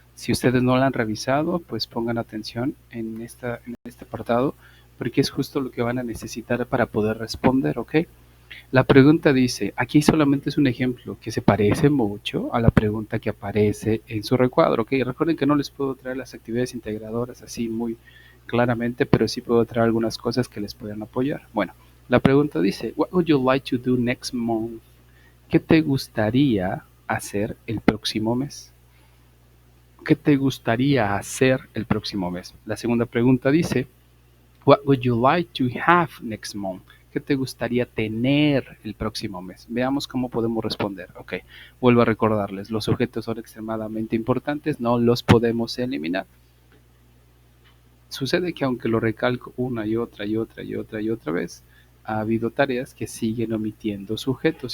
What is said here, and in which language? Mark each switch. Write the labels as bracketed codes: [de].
[es] Si ustedes no la han revisado, pues pongan atención en este apartado, porque es justo lo que van a necesitar para poder responder, ¿ok? La pregunta dice, aquí solamente es un ejemplo que se parece mucho a la pregunta que aparece en su recuadro, ¿ok? Recuerden que no les puedo traer las actividades integradoras así muy claramente, pero sí puedo traer algunas cosas que les puedan apoyar. Bueno, la pregunta dice, [en] What would you like to do next month? [es] ¿Qué te gustaría hacer el próximo mes? ¿Qué te gustaría hacer el próximo mes? La segunda pregunta dice, [en] What would you like to have next month? [es] ¿Qué te gustaría tener el próximo mes? Veamos cómo podemos responder. Ok, vuelvo a recordarles, los sujetos son extremadamente importantes, no los podemos eliminar. Sucede que aunque lo recalco una y otra y otra y otra y otra vez, ha habido tareas que siguen omitiendo sujetos.